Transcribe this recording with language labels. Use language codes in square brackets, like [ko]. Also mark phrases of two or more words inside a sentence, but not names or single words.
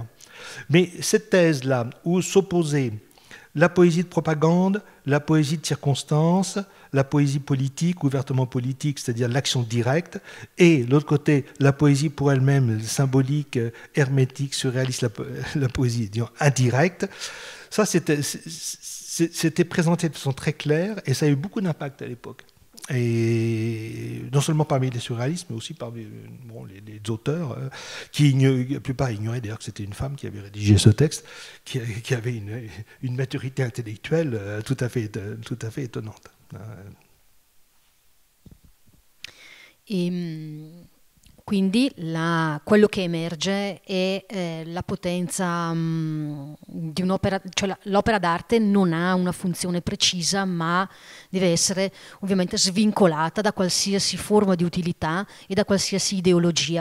[fr] Mais cette thèse-là, où s'opposait la poésie de propagande, la poésie de circonstance, la poésie politique, ouvertement politique, c'est-à-dire l'action directe, et l'autre côté, la poésie pour elle-même, symbolique, hermétique, surréaliste, la poésie disons, indirecte, ça c'était présenté de façon très claire et ça a eu beaucoup d'impact à l'époque. Et non seulement parmi les surréalistes, mais aussi parmi les auteurs qui, la plupart ignoraient d'ailleurs que c'était une femme qui avait rédigé ce texte, qui avait une maturité intellectuelle tout à fait étonnante. [it] Quindi quello che emerge è la potenza di un'opera, cioè l'opera d'arte non ha una funzione precisa, ma deve essere ovviamente svincolata da qualsiasi forma di utilità e da qualsiasi ideologia.